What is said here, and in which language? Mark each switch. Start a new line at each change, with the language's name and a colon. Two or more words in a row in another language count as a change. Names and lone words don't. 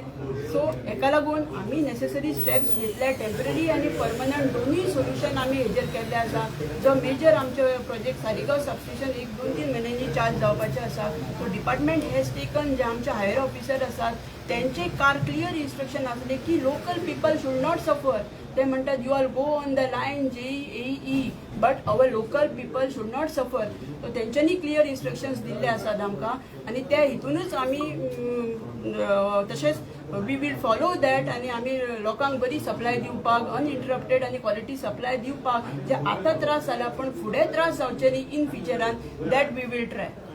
Konkani: सो हेका लागून आमी
English: necessary steps
Konkani: घेतले टेम्पररी आनी परमनंट दोनूय सोल्युशन आमी हेजेर केल्ले आसा. जो मेजर आमचे प्रोजेक्ट सालिगांव सबस्टेशन 1-2-3 म्हयन्यांनी चार्ज जावपाचे आसा.
English: so department has taken
Konkani: जे आमचे
English: higher officer
Konkani: आसात त्यांचे
English: clear instruction
Konkani: असले की
English: local people should not suffer.
Marathi: ते म्हणतात
English: you are go on the line JEE but our local people should not suffer.
Konkani: सो तेंच्यांनी
English: clear instructions
Konkani: दिल्ले आसात आमकां आनी त्या हितूनच आमी तशेंच
English: we will follow that
Konkani: आनी आमी लोकांक बरी सप्लाय दिवपाक अनइंटरप्टेड आनी
English: quality supply
Konkani: दिवपाक जे आतां त्रास जाला पण फुडें त्रास जावचे न्ही
English: in future that we will try.